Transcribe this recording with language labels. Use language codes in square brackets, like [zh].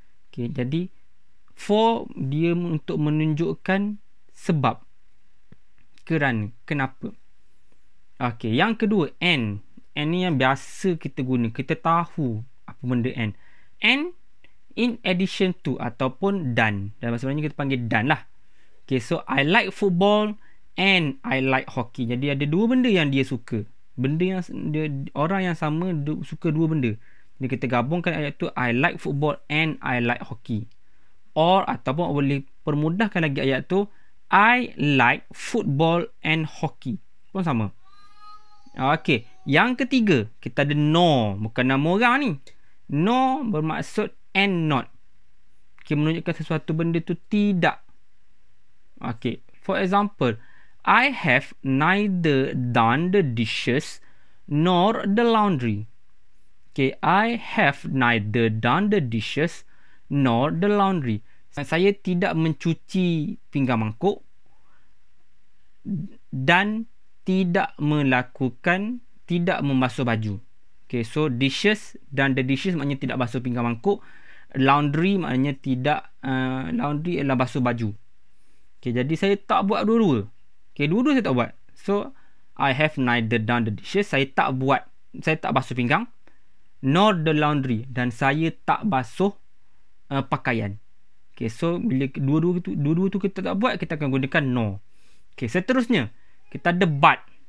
[ms] Okay, jadi for dia untuk menunjukkan sebab, kerana, kenapa. Okay, yang kedua and. And ni yang biasa kita guna, kita tahu apa benda and. [en] And in addition to [ms] ataupun dan. Dalam bahasa Melayu kita panggil dan lah. [en] Okay, so I like football and I like hockey. [ms] Jadi ada dua benda yang dia suka. Benda yang orang yang sama suka dua benda. Jadi kita gabungkan ayat tu, [en] I like football and I like hockey. [ms] Or ataupun boleh permudahkan lagi ayat tu, [en] I like football and hockey. [ms] Pun sama. Okay, yang ketiga kita ada no. Bukan nama orang ni. No bermaksud and not. Okay, menunjukkan sesuatu benda tu tidak. [en] Okay, for example, I have neither done the dishes nor the laundry. Okay, I have neither done the dishes nor the laundry. [ms] Saya tidak mencuci pinggan mangkuk dan tidak membasuh baju. Okay, so dishes dan the dishes maknanya tidak basuh pinggan mangkuk. Laundry maknanya tidak, laundry adalah basuh baju. Okay, jadi saya tak buat dua-dua. Okay, dua-dua saya tak buat. [en] So, I have neither done the dishes. [ms] Saya tak basuh pinggang. [en] Nor the laundry. [ms] Dan saya tak basuh pakaian. Okay, so bila dua-dua tu kita tak buat, kita akan gunakan no. Okay, seterusnya. Kita ada but.